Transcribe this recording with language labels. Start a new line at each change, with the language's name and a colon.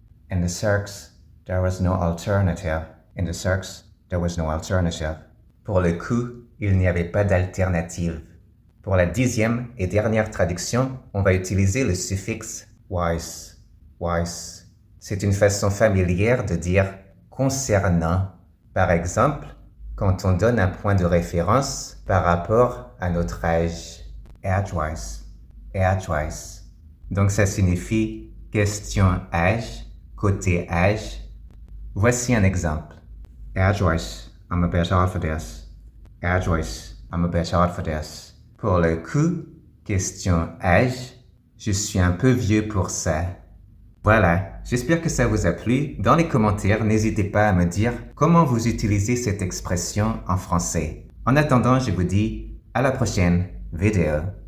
English: In the circs, there was no alternative. In the circs, there was no alternative.
French: Pour le coup, il n'y avait pas d'alternative. Pour la dixième et dernière traduction, on va utiliser le suffixe wise. Wise. C'est une façon familière de dire concernant. Par exemple, quand on donne un point de référence par rapport à notre âge. Age-wise. Age-wise. Donc ça signifie question âge, côté âge. Voici un exemple.
English: Age-wise, I'm a bit old for this. Age-wise, I'm a bit old for this.
French: Pour le coup, question âge, je suis un peu vieux pour ça. Voilà, j'espère que ça vous a plu. Dans les commentaires, n'hésitez pas à me dire comment vous utilisez cette expression en français. En attendant, je vous dis à la prochaine vidéo.